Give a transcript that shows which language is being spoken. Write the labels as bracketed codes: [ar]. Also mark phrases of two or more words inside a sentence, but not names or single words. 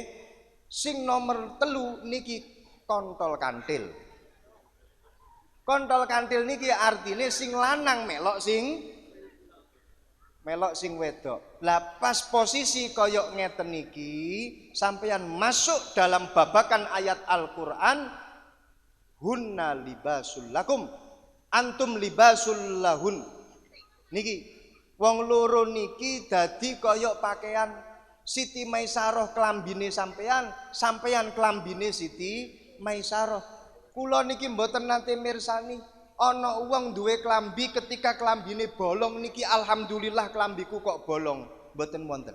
[jv] Sing nomor 3 niki kontol kantil. Kontol kantil niki artine sing lanang melok sing wedok. Lah pas posisi kaya ngeten niki sampeyan [id] masuk dalam [jv] babakan ayat Al-Qur'an, [ar] هن لباس لكم أنتم لباس لهن. [jv] Niki wong loro niki dadi kaya pakaian. Siti Maisarah klambine sampeyan, sampeyan klambine Siti Maisarah. Kula niki mboten nate mirsani ana wong duwe klambi ketika klambine bolong niki alhamdulillah klambiku kok bolong, mboten wonten.